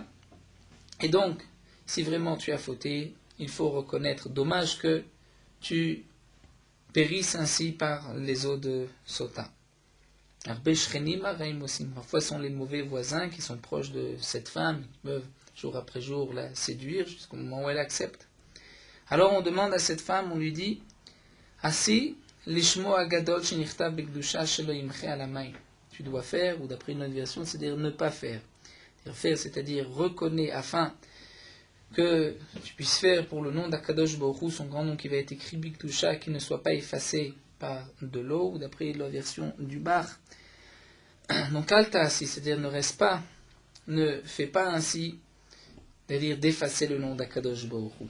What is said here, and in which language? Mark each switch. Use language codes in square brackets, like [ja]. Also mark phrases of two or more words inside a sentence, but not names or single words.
[fr] Et donc, si vraiment tu as fauté, il faut reconnaître, dommage que tu périsses ainsi par les eaux de Sota. Parfois, ce sont les mauvais voisins qui sont proches de cette femme, qui peuvent jour après jour la séduire jusqu'au moment où elle accepte. Alors on demande à cette femme, on lui dit, [he] עשי, לשמו הגדול שנכתב בקדושה שלא ימחה על המים. [fr] Tu dois faire, ou d'après une autre version, c'est-à-dire ne pas faire. Faire, c'est-à-dire reconnaître, afin que tu puisses faire pour le nom d' [he] הקדוש ברוך הוא, [fr] son grand nom qui va être écrit Bikdusha, qui ne soit pas effacé par de l'eau, ou d'après la version du bar. Donc Altasi, c'est-à-dire ne reste pas, ne fais pas ainsi, c'est-à-dire d'effacer le nom d' [he] הקדוש ברוך הוא.